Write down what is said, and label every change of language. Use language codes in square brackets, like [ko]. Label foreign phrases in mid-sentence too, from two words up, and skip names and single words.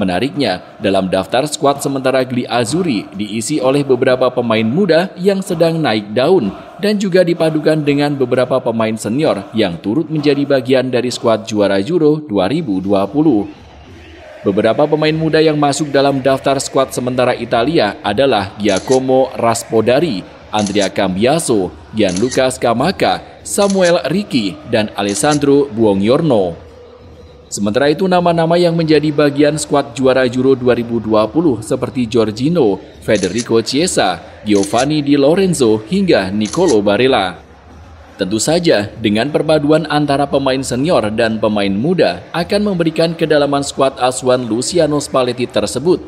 [id] Menariknya, dalam daftar skuad sementara Gli Azzurri diisi oleh beberapa pemain muda yang sedang naik daun dan juga dipadukan dengan beberapa pemain senior yang turut menjadi bagian dari skuad juara Euro 2020. Beberapa pemain muda yang masuk dalam daftar skuad sementara Italia adalah Giacomo Raspadori, Andrea Cambiaso, Gianluca Scamacca, Samuel Ricci, dan Alessandro Buongiorno. Sementara itu nama-nama yang menjadi bagian skuad juara Euro 2020 seperti Jorginho, Federico Chiesa, Giovanni Di Lorenzo, hingga Nicolo Barella. Tentu saja, dengan perpaduan antara pemain senior dan pemain muda akan memberikan kedalaman skuad asuhan Luciano Spalletti tersebut.